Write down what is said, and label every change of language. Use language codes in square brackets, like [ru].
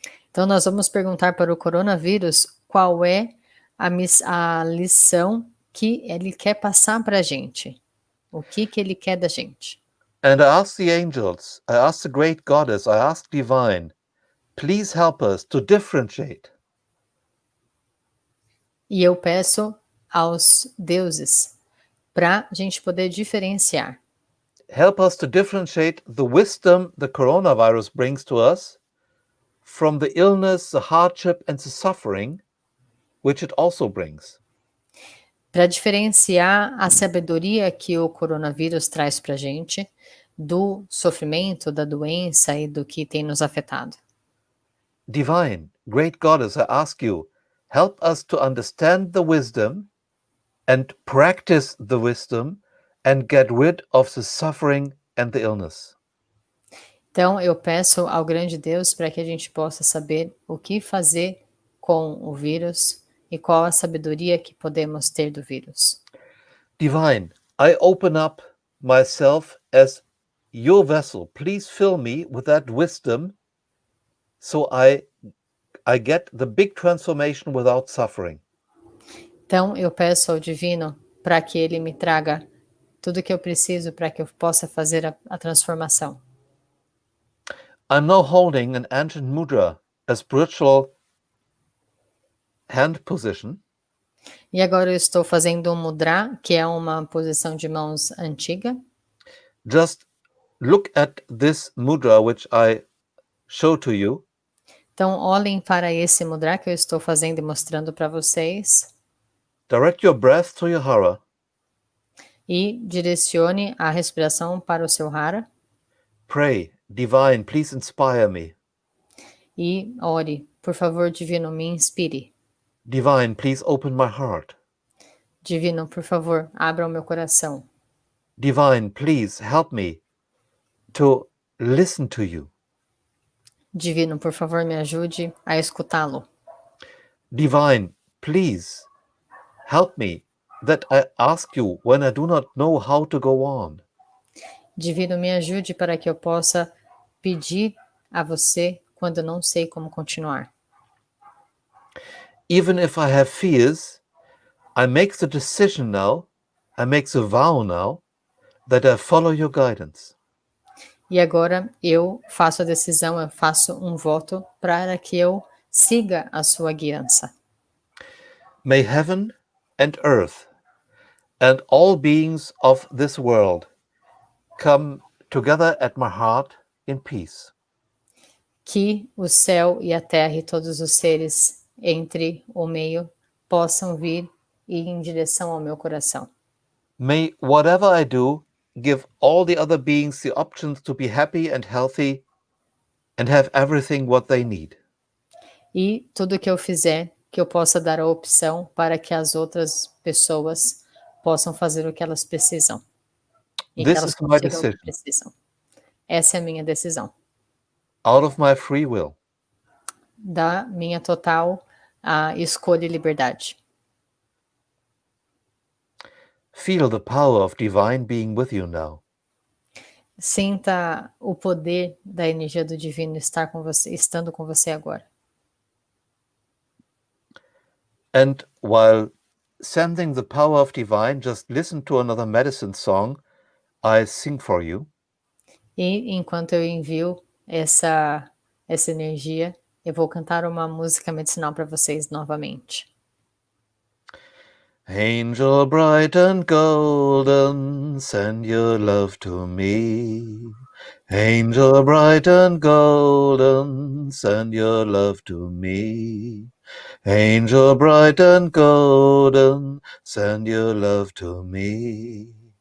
[pt] Então nós vamos perguntar para o coronavírus qual é a lição que ele quer passar para a gente. O que ele quer da gente. [en] And I ask the angels, I ask the great goddess, I ask divine, please help us to differentiate. [pt] E eu peço aos deuses para a gente poder diferenciar. [en] Help us to differentiate the wisdom the coronavirus brings to us from the illness, the hardship, and the suffering which it also brings. [pt] Para diferenciar a sabedoria que o coronavírus traz para a gente do sofrimento, da doença e do que tem nos afetado. [en] Divine, great goddess, I ask you, help us to understand the wisdom and practice the wisdom and get rid of the suffering and the illness. [pt] Então eu peço ao grande Deus para que a gente possa saber o que fazer com o vírus e qual a sabedoria que podemos ter do vírus. [en] Divine, I open up myself as your vessel. Please fill me with that wisdom so I get the big transformation without suffering. [pt] Então eu peço ao divino para que ele me traga tudo o que eu preciso para que eu possa fazer a transformação. [en] I'm now holding an ancient mudra, a spiritual hand position. [pt] E agora eu estou fazendo um mudra, que é uma posição de mãos antiga. [en] Just look at this mudra which I show to you. [pt] Então olhem para esse mudra que eu estou fazendo e mostrando para vocês. [en] Direct your breath to your hara. [pt] E direcione a respiração para o seu hara. [en] Pray, divine, please inspire me. [pt] E ore, por favor, divino, me inspire. [en] Divine, please open my heart. [pt] Divino, por favor, abra o meu coração. [en] Divine, please help me to listen to you. [pt] Divino, por favor, me ajude a escutá-lo. [en] Divine, please help me that I ask you when I do not know how to go on. [pt] Divino, me ajude para que eu possa pedir a você quando eu não sei como continuar. [en] Even if I have fears, I make the decision now, I make the vow now, that I follow your guidance. [pt] E agora eu faço a decisão, eu faço um voto para que eu siga a sua guiança. [en] May heaven and earth and all beings of this world come together at my heart in peace. [pt] Que o céu e a terra e todos os seres entre o meio possam vir e ir em direção ao meu coração. [en] May whatever I do give all the other beings the options to be happy and healthy and have everything what they need. [pt] E tudo que eu fizer, que eu possa dar a opção para que as outras pessoas possam fazer o que elas precisam. E que [en] This [pt] elas [en] is my [pt] consigam o que [en] decision, [pt] precisam. Essa é a minha decisão. [en] out of my free will. [pt] Da minha total escolha e liberdade. [en] Feel the power of divine being with you now. [pt] Sinta o poder da energia do divino estar com você, estando com você agora. [en] And while sensing the power of divine, just listen to another medicine song I sing for you. [pt] E enquanto eu envio essa energia, eu vou cantar uma música medicinal para vocês novamente. [en] Angel bright and golden, send your love to me. Angel bright and golden, send your love to me. Angel bright and golden, send your love to me.